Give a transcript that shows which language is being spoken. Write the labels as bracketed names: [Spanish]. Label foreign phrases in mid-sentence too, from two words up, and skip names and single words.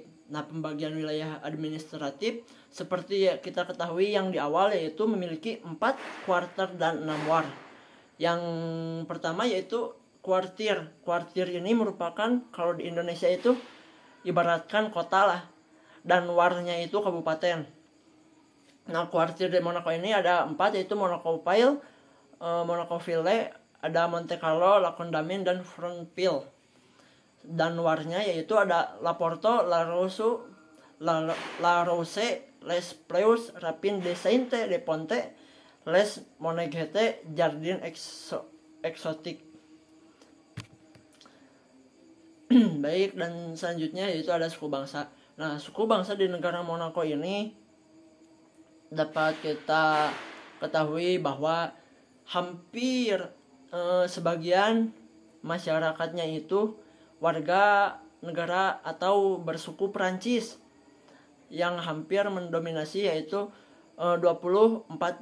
[Indonesian] Nah, pembagian wilayah administratif seperti kita ketahui yang di awal yaitu memiliki 4 kuarter dan 6 war. Yang pertama yaitu kuartir. Kuartir ini merupakan, kalau di Indonesia itu ibaratkan kota lah, dan warnya itu kabupaten. Nah, kuartir di Monaco ini ada 4, yaitu Monaco Ville, Monaco Ville, ada Monte Carlo, La Condamine, dan Fronteville. Dan luarnya yaitu ada La Porto, La Rose, Les Preus, Rapine de Sainte de Ponte, Les Moneghete, Jardin Exotique. Baik, dan selanjutnya yaitu ada suku bangsa. Nah, suku bangsa di negara Monaco ini dapat kita ketahui bahwa hampir sebagian masyarakatnya itu warga negara atau bersuku Perancis, yang hampir mendominasi yaitu 24%.